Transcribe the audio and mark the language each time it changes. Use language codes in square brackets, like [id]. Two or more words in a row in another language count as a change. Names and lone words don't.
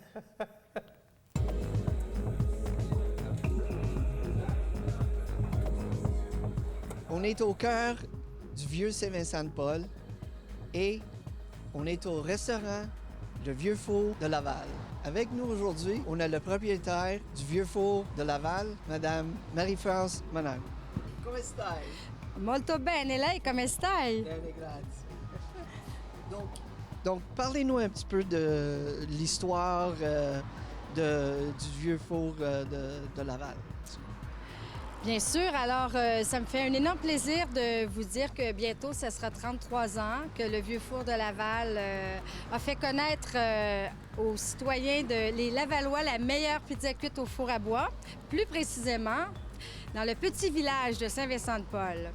[fr] On est au cœur du vieux Saint-Vincent-de-Paul et on est au restaurant Le Vieux Four de Laval. Avec nous aujourd'hui, on a le propriétaire du Vieux Four de Laval, Madame Marie-France Monod. [it] Come stai? Molto bene, lei come stai? Bene, grazie. [fr] Donc, parlez-nous un petit peu de l'histoire du Vieux Four de Laval. Bien sûr, alors ça me fait un énorme plaisir de vous dire que bientôt, ça sera 33 ans que le Vieux Four de Laval a fait connaître aux citoyens les Lavallois la meilleure pizza cuite au four à bois, plus précisément dans le petit village de Saint-Vincent-de-Paul.